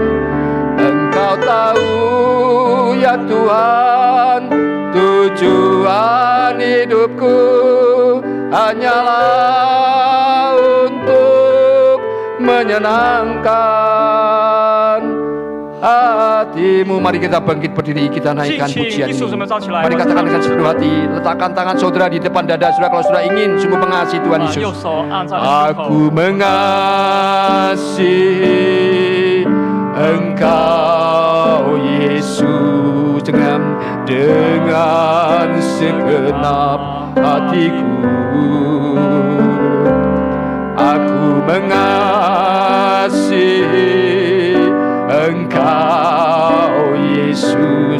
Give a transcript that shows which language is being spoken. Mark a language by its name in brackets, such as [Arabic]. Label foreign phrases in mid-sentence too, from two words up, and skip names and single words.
[Indonesian] Engkau tahu ya Tuhan, tujuan hidupku hanyalah untuk menyenangkan hati-Mu. Mari kita bangkit berdiri, kita naikkan pujian ini. Mari katakan dengan sepenuh hati, letakkan tangan saudara di depan dada saudara kalau saudara ingin sungguh mengasihi Tuhan [Chinese] 把 [Indonesian] Yesus. [Chinese] 右手按在了胸口。 [Indonesian] Aku mengasihi Engkau Yesus dengan segenap hatiku. Aku mengasihi Yesus.